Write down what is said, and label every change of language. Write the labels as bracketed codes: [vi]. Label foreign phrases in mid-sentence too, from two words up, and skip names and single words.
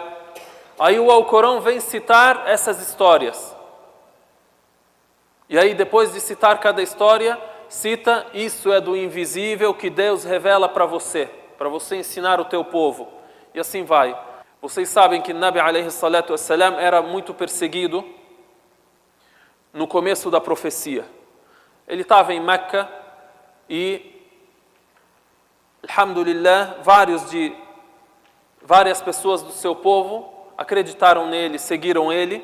[pt] Aí o Alcorão vem citar essas histórias. E aí depois de citar cada história, cita: isso é do invisível que Deus revela para você ensinar o teu povo. E assim vai. Vocês sabem que [ar] النبي عليه الصلاة والسلام [pt] era muito perseguido no começo da profecia. Ele estava em Meca e, alhamdulillah, várias pessoas do seu povo acreditaram nele, seguiram ele.